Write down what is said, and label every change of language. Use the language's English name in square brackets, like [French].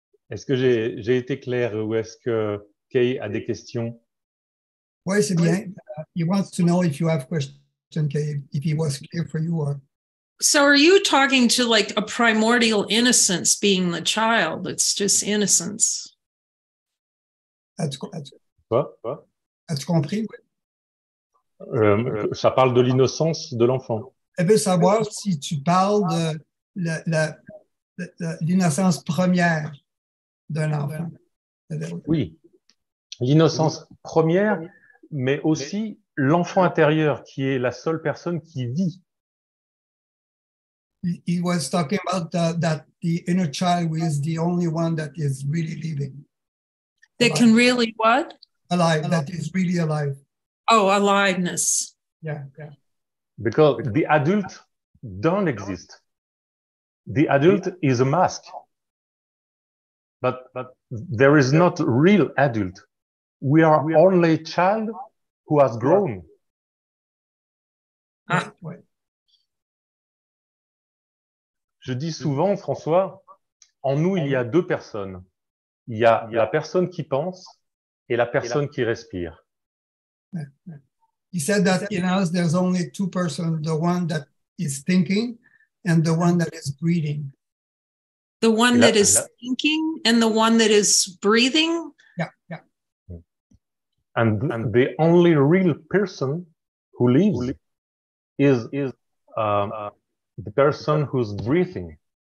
[French] Est-ce que j'ai été clair ou est-ce que Kay a des questions? Oui, c'est bien. [English] He wants to know if you have questions, Kay, if it was clear for you or... So are you talking to like a primordial innocence being the child? It's just innocence. [French] As-tu compris? Oui. Ça parle de l'innocence de l'enfant. Elle veut savoir si tu parles de l'innocence première d'un enfant. Oui, l'innocence première, mais aussi l'enfant intérieur qui est la seule personne qui vit. [English] He was talking about that the inner child is the only one that is really living. That alive. Can really what? Alive, that is really alive. Oh, aliveness. Yeah, yeah. Because the adult don't exist. The adult is a mask. But there is not real adult. We are only child who has grown. Ah. [French] Ouais. Je dis souvent, François, en nous, il y a deux personnes. Il y a la personne qui pense et la personne qui respire. [English] He said that in us, there's only two persons, the one that is thinking and the one that is breathing. The one that is thinking and the one that is breathing? Yeah, yeah. And the only real person who lives is the person who's breathing.